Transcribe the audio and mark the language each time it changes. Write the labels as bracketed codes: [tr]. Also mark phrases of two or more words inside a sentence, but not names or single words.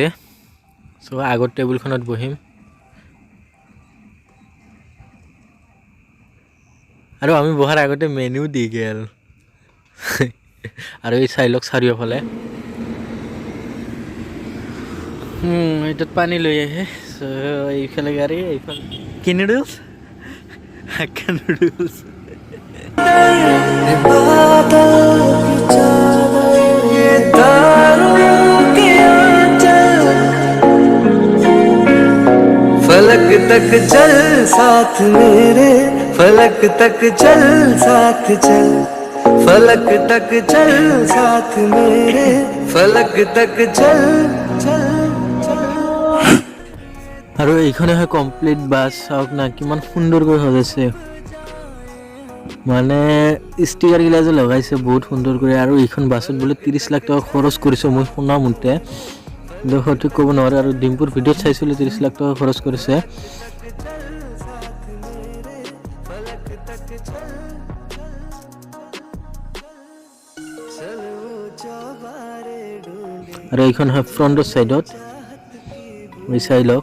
[as] চ' আগত টেবুলখনত বহিম, আৰু আমি বহাৰ আগতে মেনুও দি গ'ল। আৰু এই চাই লওক চাৰিওফালে এইটোত পানী লৈ আহে। এইফালে গাড়ী, এইফালে কি নুডলছ, [en] hakka noodles. [hi] फलक तक चल साथ मेरे, फलक तक चल साथ चल, फलक तक चल साथ मेरे, फलक तक चल चल चल। [as] আৰু এইখনে হয় [en] complete bus, [as] চাওক না কিমান সুন্দৰকৈ সজাইছে, মানে ষ্টিকাৰগিলা যে লগাইছে বহুত সুন্দৰ কৰি। আৰু এইখন বাছত বোলে 30 লাখ টকা খৰচ কৰিছে, মই শুনা মতে, কিন্তু সঠিক ক'ব নোৱাৰে। আৰু ডিম্পুৰ ভিডিঅ'ত চাইছিলোঁ 30 লাখ টকা খৰচ কৰিছে। আৰু এইখন হয় [en] front side, [as] চাই লওক।